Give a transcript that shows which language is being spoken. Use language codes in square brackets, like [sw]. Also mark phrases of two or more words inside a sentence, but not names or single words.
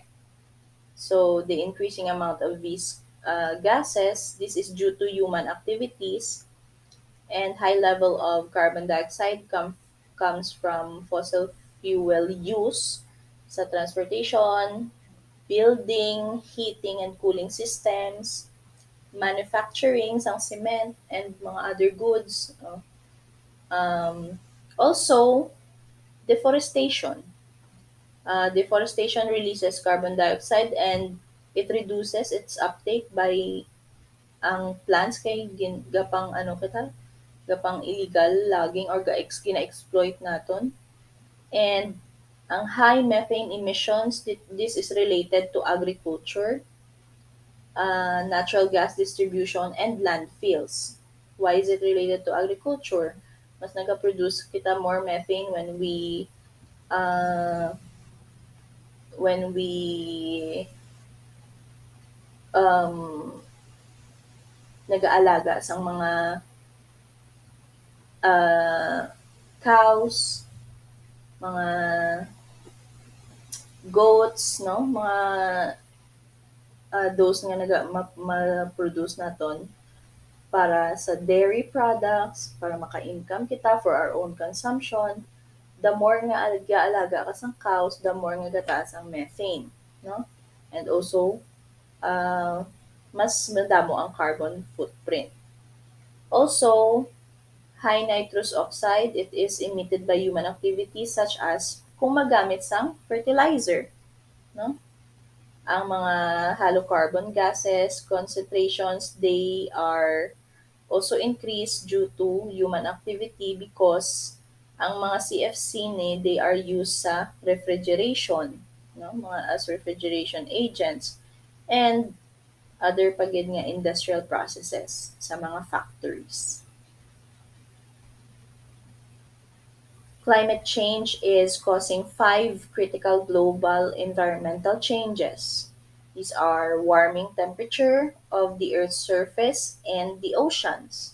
[en] So the increasing amount of these gases, this is due to human activities, and high level of carbon dioxide comes from fossil fuel use sa transportation, building, heating and cooling systems, manufacturing sang cement and mga other goods. Also, deforestation. Deforestation releases carbon dioxide and it reduces its uptake by [hil] ang plants kay gapang ano kita gapang illegal logging or gina-exploit naton. [en] And ang high methane emissions, this is related to agriculture, natural gas distribution, and landfills. Why is it related to agriculture? [hil] Mas nag-produce kita [en] more methane [hil] uh, [en] when we [hil] um, nag-aalaga sa mga uh, cows, mga goats, no? Mga those nga ma-produce naton para sa [en] dairy products, [hil] para maka-income kita [en] for our own consumption. The more [hil] nga alaga ka sang cows, [en] the more [hil] nga gataas ang methane, no? [en] And also, [hil] mas madamo ang carbon footprint. [en] Also, high nitrous oxide, it is emitted by human activities such as [hil] kung magamit sang fertilizer, no? [en] Ang mga halocarbon gases concentrations, they are also increased due to human activity because [hil] ang mga CFC ni [en] they are used sa refrigeration, no? Mga as refrigeration agents and other [hil] pagid nga [en] industrial processes [hil] sa mga factories. [en] Climate change is causing five critical global environmental changes. These are warming temperature of the Earth's surface and the oceans.